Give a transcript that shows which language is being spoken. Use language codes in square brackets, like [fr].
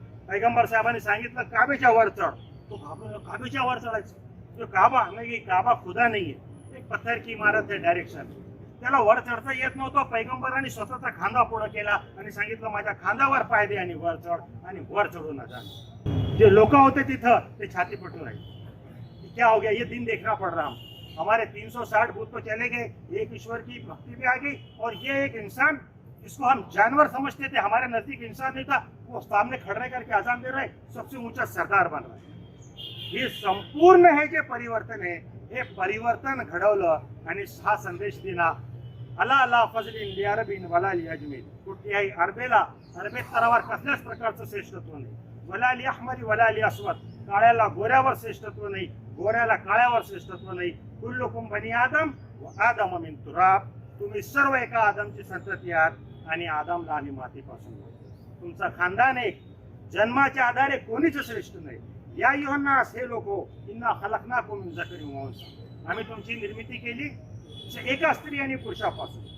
[mr] पैगंबर साहेबांनी सांगितलं काबेच्या वर चढ. तो काबेच्या वर चढायचं. तो काबा नाही, काबा खुदा नाहीये, [hi] एक पत्थर की इमारत [mr] आहे डायरेक्शन. त्याला वर चढता येत नव्हतं. पैगंबरांनी स्वतःचा खांदा पुढे केला आणि सांगितलं माझ्या खांद्यावर पाय दे आणि वर चढ, आणि वर चढून जा. जे लोक होते तिथं ते छाती पटून राहिले. [hi] क्या हो गया, ये दिन देखना पड़ रहा. हमारे 360 भूत तो चले गए, एक ईश्वर की भक्ति भी आ गई, और ये एक इंसान जिसको हम जानवर समझते थे, हमारे नजदीक इंसान नहीं था, वो सामने खड़े करके अजान दे रहा है, सबसे ऊंचा सरदार बन रहा है. [mr] हे संपूर्ण हे जे परिवर्तन आहे, हे परिवर्तन घडवलं. आणि हा संदेश दिला, [ar] अला अला फजलिन लिअरबिन वला लिअजमीन. [mr] कुठल्याही अरबेत स्तरावर कसल्याच प्रकारचं श्रेष्ठत्व नाही. [ar] वला लिअहमरी वला लिअस्वद, [mr] काळ्याला गोऱ्यावर श्रेष्ठत्व नाही, गोऱ्याला काळ्यावर श्रेष्ठत्व नाही. [ar] कुल्लुकुम बनी आदम व आदम मिन तुराब. [mr] तुम्ही सर्व एका आदमची संतती आहात आणि आदमला आम्ही मातीपासून बनवलं. तुमचा खानदान एक, जन्माच्या आधारे कोणीच श्रेष्ठ नाही. [ar] या युहन्नास [mr] हे लोक [ar] इन्ना खलकनाकुम मिन झकरिन व उन्सा. [mr] आम्ही तुमची निर्मिती केली एका स्त्री आणि पुरुषापासून.